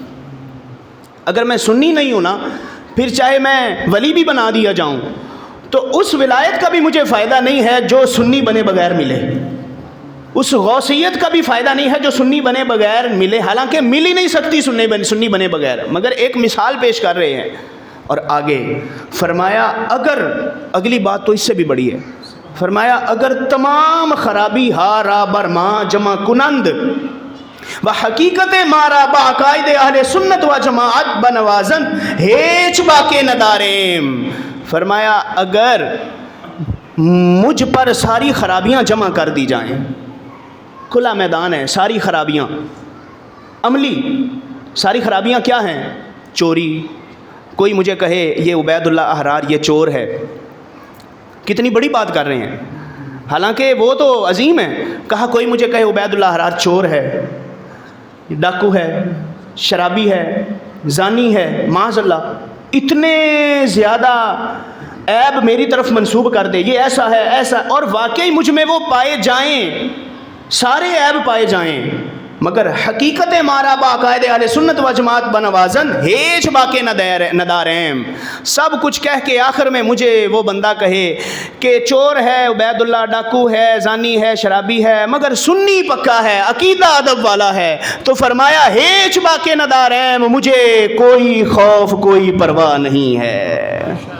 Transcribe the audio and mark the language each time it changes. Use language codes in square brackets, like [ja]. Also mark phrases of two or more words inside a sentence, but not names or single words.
[ur] اگر میں سنی نہیں ہوں نا، پھر چاہے میں ولی بھی بنا دیا جاؤں تو اس ولایت کا بھی مجھے فائدہ نہیں ہے جو سنی بنے بغیر ملے، اس غوثیت کا بھی فائدہ نہیں ہے جو سنی بنے بغیر ملے، حالانکہ مل ہی نہیں سکتی سنی بنے بغیر، مگر ایک مثال پیش کر رہے ہیں۔ اور آگے فرمایا اگر، اگلی بات تو اس سے بھی بڑی ہے، فرمایا اگر [fa] تمام خرابی ہارا برما جمع کنند و حقیقت مارا بعقائد اہل سنت و جماعت بنوازن ہیچ باقی نداریم، [ur] فرمایا اگر مجھ پر ساری خرابیاں جمع کر دی جائیں. کھلا میدان ہے، ساری خرابیاں عملی. ساری خرابیاں کیا ہیں؟ چوری. کوئی مجھے کہے یہ عبید اللہ احرار یہ چور ہے، کتنی بڑی بات کر رہے ہیں، حالانکہ وہ تو عظیم ہے. کہا کوئی مجھے کہے عبید اللہ احرار چور ہے، ڈاکو ہے، شرابی ہے، زانی ہے، [ar] معاذ اللہ، [ur] اتنے زیادہ عیب میری طرف منسوب کر دے، یہ ایسا ہے ایسا، اور واقعی مجھ میں وہ پائے جائیں، سارے عیب پائے جائیں، مگر [fa] حقیقت مارا باقاعد اہل سنت و جماعت بنوازن ہیچ باقی نداریم. [ur] سب کچھ کہہ کے آخر میں مجھے وہ بندہ کہے کہ چور ہے، عبید اللہ ڈاکو ہے، زانی ہے، شرابی ہے، مگر سنی پکا ہے، عقیدہ ادب والا ہے، تو فرمایا [fa] ہیچ باقی نداریم، [ur] مجھے کوئی خوف کوئی پرواہ نہیں ہے.